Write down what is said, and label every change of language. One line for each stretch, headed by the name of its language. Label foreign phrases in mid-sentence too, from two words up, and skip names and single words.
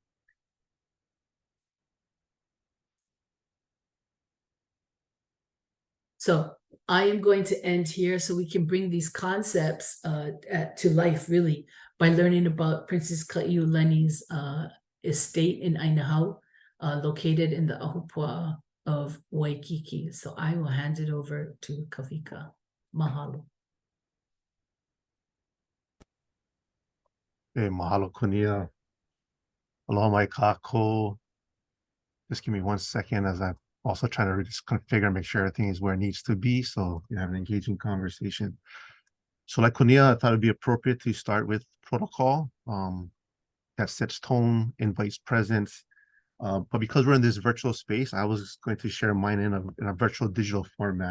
English: So I am going to end here so we can bring these concepts to life, really, by learning about Princess Kaiulani's estate in Ainahau, located in the ahupua'a of Waikiki. So I will hand it over to Kawika. Mahalo. Hey, mahalo Konia.
Hawaiian: Aloha mai kako.
English: Just give me 1 second as I'm also trying to just configure, make sure everything is where it needs to be so you have an engaging conversation. So like Konia, I thought it'd be appropriate to start with protocol that sets tone, invites presence, But because we're in this virtual space, I was going to share mine in a virtual digital format.